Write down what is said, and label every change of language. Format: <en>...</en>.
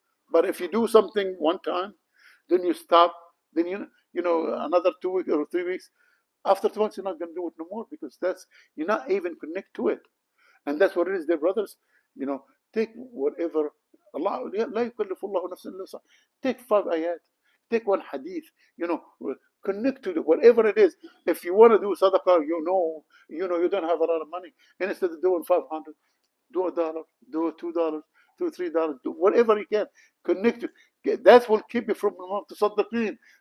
<en>But if you do something one time, then you stop, then another 2 weeks or 3 weeks, after 2 months you're not going to do it no more, because you're not even connect to it. And that's what it is, dear brothers. Take whatever Allah,</en> <ar>لا يكلف الله نفسا إلا وسعها.</ar> <en>Take 5 ayat, take 1 hadith, connect to whatever it is. If you want to do sadaqah, you don't have a lot of money, and instead of doing 500, do $1, do $2, do $3, do whatever you can. Connect. That will keep you from تصدقين.</en>